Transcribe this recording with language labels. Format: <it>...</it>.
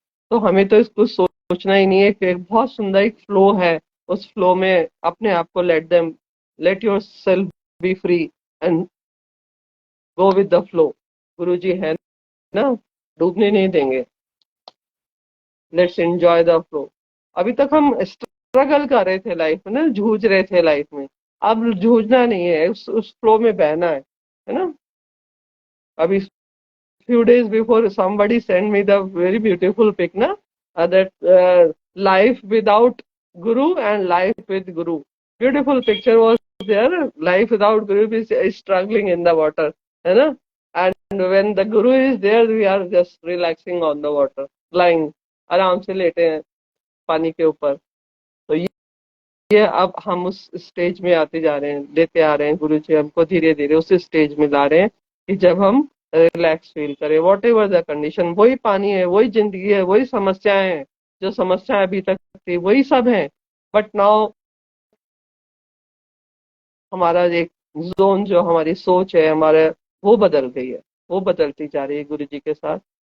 <hi>तो हमें तो इसको सोचना ही नहीं है कि एक बहुत सुंदर एक फ्लो है, उस फ्लो में अपने आप को</hi> <en>Let yourself be free and go with the flow.</en> <hi>गुरु जी है ना, डूबने नहीं देंगे,</hi> <en>Let's enjoy the flow.</en> <hi>अभी तक हम स्ट्रगल कर रहे थे लाइफ में ना, जूझ रहे थे लाइफ में, अब जूझना नहीं है, उस फ्लो में बहना है ना।</hi> <en>अभी few days before somebody sent me the very beautiful pic na, that life without guru and life with guru, beautiful picture was there, life without guru is struggling in the water, है ना, and when the guru is there we are just relaxing on the water, lying,</en> <hi>आराम से लेटे हैं पानी के ऊपर। तो ये अब हम उस स्टेज में आते जा रहे हैं, लेते आ रहे हैं, गुरु जी हमको धीरे धीरे उस स्टेज में ला रहे हैं कि जब हम रिलैक्स फील करें,</hi> <en>Whatever the condition.</en> <hi>वही पानी है, वही जिंदगी है, वही समस्याएं हैं, जो समस्याएं अभी तक थी वही सब है, बट नाउ हमारा एक जोन, जो हमारी सोच है हमारे, वो बदल गई है, वो बदलती जा रही है गुरु जी के साथ।</hi>